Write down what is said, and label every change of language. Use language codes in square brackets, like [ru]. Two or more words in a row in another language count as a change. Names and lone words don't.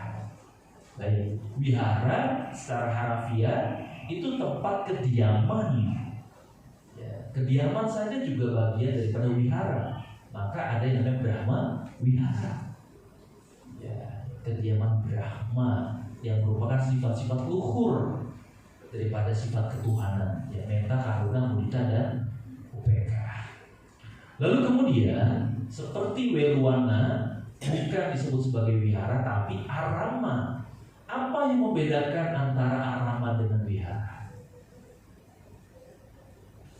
[id] Baik, wihara secara harafiah itu tempat kediaman. Ya, kediaman saja juga bagian daripada wihara. Maka ada yang namanya Brahma wihara. Ya, kediaman Brahma yang merupakan sifat-sifat luhur daripada sifat ketuhanan. Ya, [pi] metta, karuna, mudita, [id] dan upeka. Lalu kemudian seperti Weluwana bukan disebut sebagai wihara tapi arama. Apa yang membedakan antara arama dengan wihara?